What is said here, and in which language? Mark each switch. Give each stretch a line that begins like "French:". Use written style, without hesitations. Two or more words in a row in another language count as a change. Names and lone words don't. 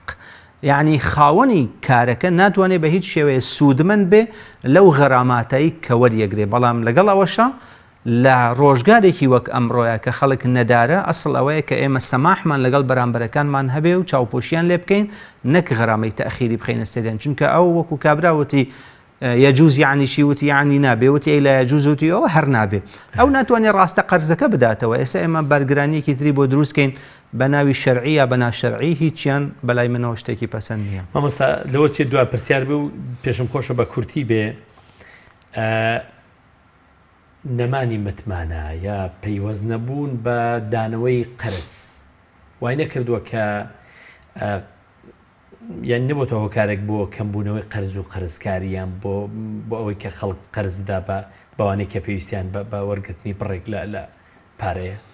Central Kurdish: یعنی خاوەنی کارەکە ناتوانێت بە هیچ شێوەیە سوودمەند بێ لەو غەراماتایی کە وەریەگرێ، بەڵام لەگەڵ ئەوەشە لە ڕۆژگارێکی وەک ئەمڕۆیە کە خەڵک نەدارە، ئەسڵ ئەوەیە کە ئێمە سەماحمان لەگەڵ بەرامبەرەکانمان هەبێ و چاوپۆشیان لێ بکەین، نەک غەرامەی تەخیری بخەینە سەریان، چونکە ئەو وەکو کابراوەتی يجوز يعني شي وتي يعني نابێ وتی
Arabic: لا يجوز
Central Kurdish: وتی ئەوە هەر نابێ ئەو ناتوانێت ڕاستە قەرزەکە بداتەوە ئێستا ئێمە بەرگرانیەکی تری بۆ دروستکەین بە ناوی شەرعی یا بە ناشەرعی هیچیان بەلای منەوە شتێکی پەسەند نییە. مامۆستا لەوە چێ دوای پرسیار بێ و پێشم خۆشە بە کورتی بێ نەمانی متمانە یا پەیوەست نەبوون بە دانەوەی قەرز وای نەکردووە کە یان نەبووەوە هۆکارێک بۆ کەمبوونەوەی قەرز و قەرزکاریان بۆ ئەوەی کە خەڵک قەرزدا بە بەوانەی کە پێویستیان بە وەرگرتنی بڕێک لە پارەیە.